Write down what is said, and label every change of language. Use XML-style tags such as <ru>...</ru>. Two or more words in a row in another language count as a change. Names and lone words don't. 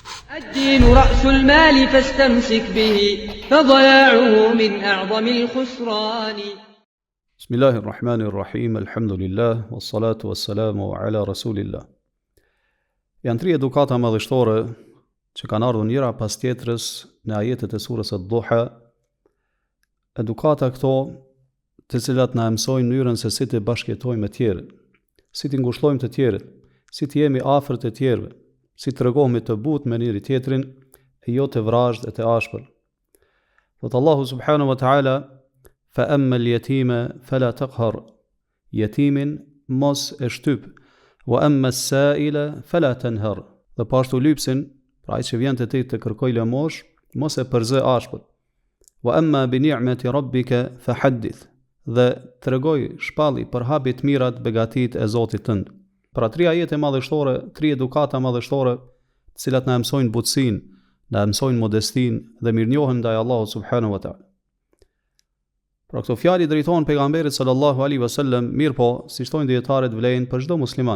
<ar>الدين رأس المال فاستمسك به فضياعه من أعظم الخسران. بسم الله الرحمن الرحيم الحمد لله والصلاة والسلام على رسول الله.</ar> <sq>Janë 3 edukata madhështore që kanë ardhur njëra pas tjetrës në ajetet e surës ad-Duha. Edukata këto të cilat na mësojnë mënyrën se si të bashkëjetojmë me tjerët, si të ngushëllojmë të tjerët, si të jemi afër të tjerëve, si të tregohemi të butë me njëri tjetrin e jo të vrazhd e të ashpër.</sq> <ar>Thot الله سبحانه وتعالى فأما اليتيم فلا تقهر,</ar> <sq>yatimin mos e shtyp,</sq> <ar>وأما السائل فلا تنهر,</ar> <sq>dhe pashtu lypsin, pra ai që vjen te ti të kërkoj lëmosh, mos e përzë ashpër.</sq> <ar>وأما بنعمة ربك فحدث,</ar> <sq>dhe tregoj shpalli për habit mirat begatit e Zotit tënd. Pra 3 ajete madhështore, 3 edukata madhështore, të cilat na mësojnë butësinë, na mësojnë modestinë dhe mirënjohjen ndaj Allahut</sq> <ar>سبحانه وتعالى.</ar> <sq>Pra këto fjalë drejtohen pejgamberit</sq> <ar>صلى الله عليه وسلم,</ar> <sq>mirë po, si thojnë dietarët, vlen për çdo musliman.</sq>